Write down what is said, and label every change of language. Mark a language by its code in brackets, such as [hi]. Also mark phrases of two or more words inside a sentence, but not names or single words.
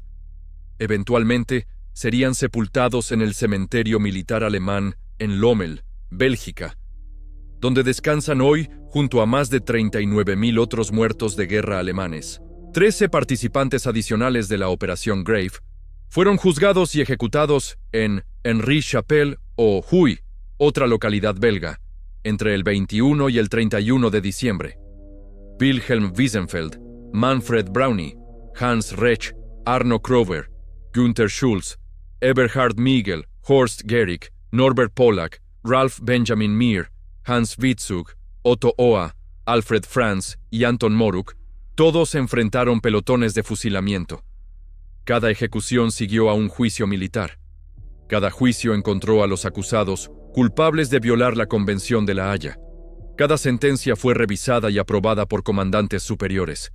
[es] Eventualmente, serían sepultados en el cementerio militar alemán en Lommel, Bélgica, donde descansan hoy junto a más de 39.000 otros muertos de guerra alemanes. 13 participantes adicionales de la Operación Grave fueron juzgados y ejecutados en Henri-Chapelle o Huy, otra localidad belga, entre el 21 y el 31 de diciembre. Wilhelm Wiesenfeld, Manfred Brownie, Hans Rech, Arno Krover, Günther Schultz, Eberhard Miegel, Horst Gehrig, Norbert Pollack, Ralph Benjamin Meyer, Hans Witzug, Otto Oa, Alfred Franz y Anton Moruk, todos enfrentaron pelotones de fusilamiento. Cada ejecución siguió a un juicio militar. Cada juicio encontró a los acusados culpables de violar la Convención de La Haya. Cada sentencia fue revisada y aprobada por comandantes superiores.